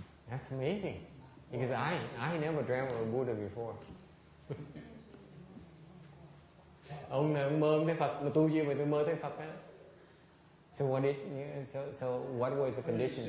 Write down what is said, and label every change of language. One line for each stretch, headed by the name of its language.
English: That's amazing, because I never dreamt of a Buddha before.
Vietnamese: Ông mơ thấy Phật, mà tu duyên mà tôi mơ thấy Phật á.
English: So what was the condition?